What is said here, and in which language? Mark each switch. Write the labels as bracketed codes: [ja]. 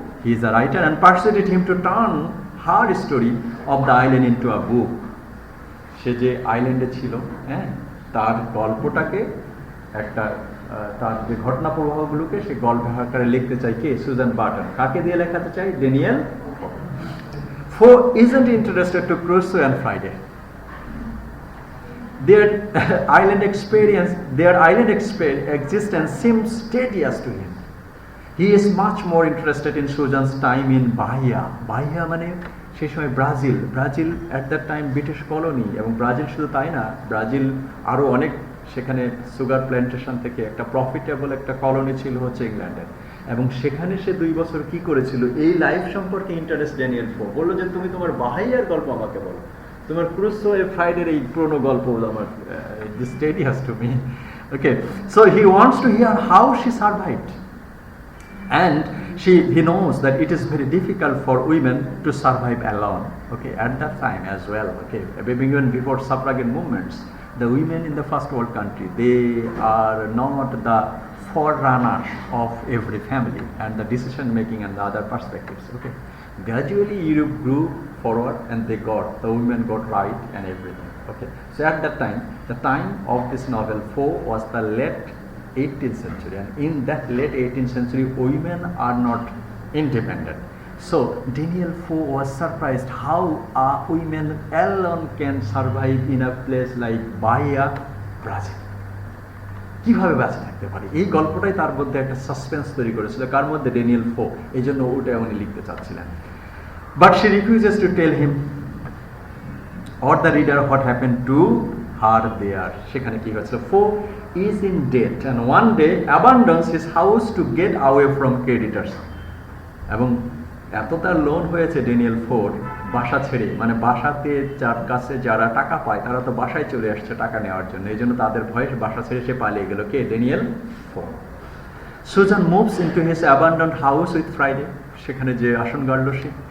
[en] He is a writer and persuaded him to turn her story of the island into a book. [bn] সে যে আইল্যান্ডে ছিল, হ্যাঁ, তার গল্পটাকে একটা তার যে ঘটনা প্রবাহগুলোকে সে গল্প আকারে লিখতে চাই কে? Suzanne Burton. কাকে দিয়ে লেখাতে চাই? ড্যানিয়েল ফো। [en] Foe isn't interested to Crusoe and Friday. Their island existence seems tedious to him. He is much more interested in Susan's time in Bahia. [bn] Bahia মানে সেই সময় Brazil. [en] Brazil at that time British colony, [bn] এবং Brazil শুধু তাই না, Brazil আরও অনেক, সেখানে সুগার প্ল্যান্টেশন থেকে একটা প্রফিটেবল একটা কলোনি ছিল হচ্ছে ইংল্যান্ডের। এবং সেখানে সে 2 বছর কি করেছিল, এই লাইফ সম্পর্কে ইন্টারেস্ট ড্যানিয়েল ফো। বললো যে তুমি তোমার বাহাইয়ার গল্প আমাকে বলো, তোমার ক্রুসো এ ফ্রাইডের এই পুরনো গল্প আমার [en] This tedious to me. Okay, so he wants to hear how she survived, and he knows that it is very difficult for women to survive alone. Okay, at that time as well. Okay, even before suffragette movements, the women in the first world country, they are not the forerunners of every family and the decision making and the other perspectives. Okay, gradually Europe grew forward and the women got right and everything. Okay, so at that time, the time of this novel 4 was the late 18th century, and in that late 18th century women are not independent. So Daniel Fo was surprised how a women alone can survive in a place like Bahia, Brazil. [bn] কিভাবে বেঁচে থাকতে পারে, এই গল্পটাই তার মধ্যে একটা suspense তৈরি করেছিল। কার মধ্যে? ড্যানিয়েল ফো। এই জন্য ওটা উনি লিখতে চাচ্ছিলেন। [en] But she refuses to tell him or the reader what happened to her there. [bn] সেখানে কি হয়েছিল? [en] Foe is in debt and one day abandons his house to get away from creditors. [bn] এবং এত তার লোন হয়েছে ড্যানিয়েল ফোর, বাসা ছেড়ে, মানে বাসাতে যার কাছে যারা টাকা পায় তারা তো বাসায় চলে আসছে টাকা নেওয়ার জন্য, এই জন্য তাদের ভয়ে বাসা ছেড়ে সে পালিয়ে গেল। কে? Daniel four. [en] Susan moves into his abandoned house with Friday. [bn] সেখানে যে আসন গাড়ল সে।